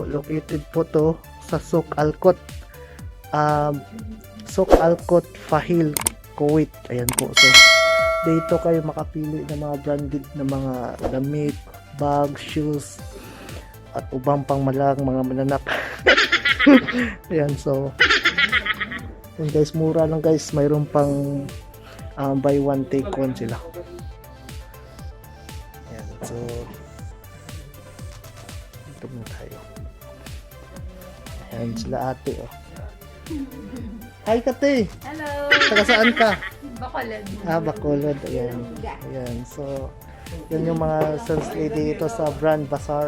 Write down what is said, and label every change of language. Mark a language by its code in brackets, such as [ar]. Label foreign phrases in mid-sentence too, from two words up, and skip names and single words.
[tl] Located po to sa Souk Alkot. Souk Alkot, Fahil, Kuwait. Ayan po. So, dito kayo makapili ng mga branded na mga damit, bag, shoes, at ubang pang malang mga mananak. Ayan, so yun guys, mura lang guys, mayroon pang [en] buy one take one [tl] sila. Ayan, so ito muna tayo. Ayan sila ate, oh. Hi kate, Hello! taga saan ka? Bacolod. Bacolod. Ayan, ayan, so yun yung mga sales lady dito sa Brand Bazaar.